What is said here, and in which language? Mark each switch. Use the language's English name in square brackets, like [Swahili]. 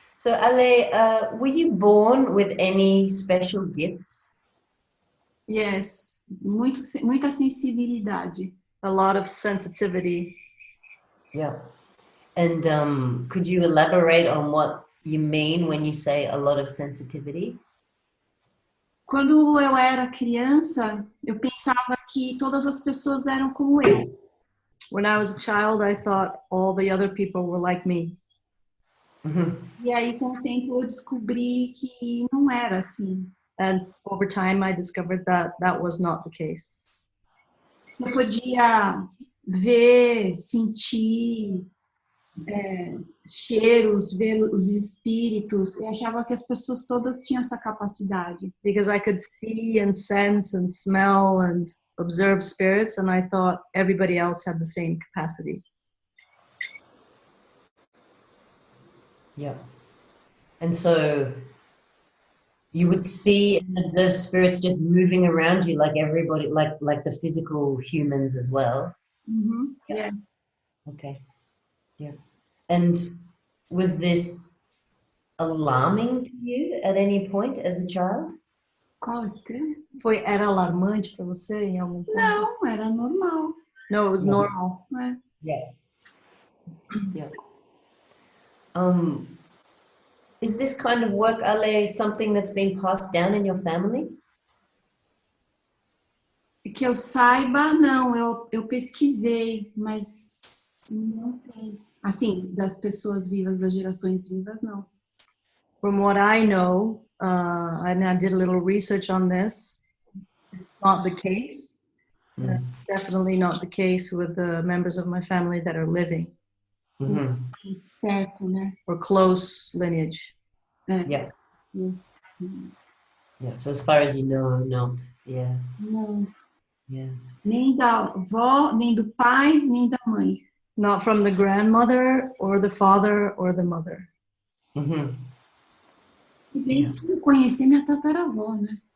[English] So Ale, were you born with any special gifts? Yes. [Portuguese] Muita sensibilidade. [English] A lot of sensitivity. Yeah. And could you elaborate on what you mean when you say a lot of sensitivity? [Portuguese] Quando eu era criança, eu pensava que todas as pessoas eram como eu. [English] When I was a child, I thought all the other people were like me. [Portuguese] E aí, com o tempo, eu descobri que não era assim. [English] And over time, I discovered that that was not the case. [Portuguese] Eu podia ver, sentir cheiros, ver os espíritos. Eu achava que as pessoas todas tinham essa capacidade. [English] Because I could see and sense and smell and observe spirits, and I thought everybody else had the same capacity. Yeah. And so you would see and observe spirits just moving around you like everybody, like the physical humans as well. Yes. Okay. Yeah. And was this alarming to you at any point as a child? [Portuguese] Qual estranho? Era alarmante para você em algum ponto? Não, era normal. [English] No, it was normal. Yeah. Yeah. Is this kind of work, Ale, something that's been passed down in your family? [Portuguese] Que eu saiba, não. Eu pesquisei, mas não tem. Assim, das pessoas vivas, das gerações vivas, não. [English] From what I know, and I did a little research on this, it's not the case. Definitely not the case with the members of my family that are living. [Portuguese] Perto, né? [English] Or close lineage. Yeah. Yes. Yeah. So as far as you know, not. Yeah. [Portuguese] Não. [English] Yeah. [Portuguese] Nem da avó, nem do pai, nem da mãe. [English] Not from the grandmother or the father or the mother. [Portuguese] E bem que conheci minha tataravó, né?